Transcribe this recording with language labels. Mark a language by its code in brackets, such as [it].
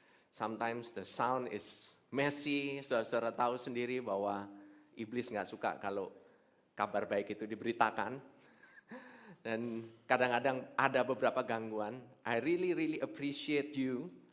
[en] Sometimes the sound is messy. [id] Saudara-saudara tahu sendiri bahwa iblis nggak suka kalau kabar baik itu diberitakan. Dan kadang-kadang ada beberapa gangguan. [en] I really appreciate you.